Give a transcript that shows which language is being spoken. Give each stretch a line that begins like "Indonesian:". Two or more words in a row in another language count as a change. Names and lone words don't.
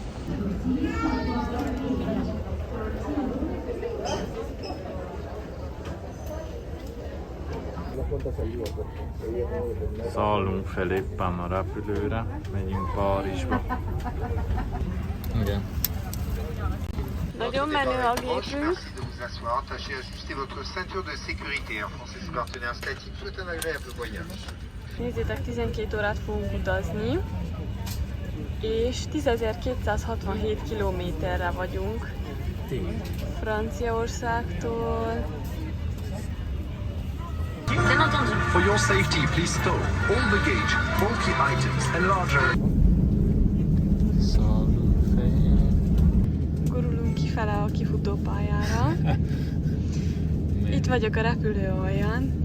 Hungarian: Szállunk fel éppen a repülőre, megyünk Párizsba. Igen. Nagyon menő a gépünk.
French: Merci de vous asseoir. Tâchez ajuster votre ceinture de sécurité. Air France et ses partenaires statiques souhaitent un agréable voyage.
Hungarian: Nézzétek, 12 órát fogunk utazni. és 10.267 kilométerre vagyunk Franciaországtól.
English: For your safety, please stow all baggage, bulky items and larger.
Hungarian: Gurulunk kifele a kifutópályára. Itt vagyok a repülő alján.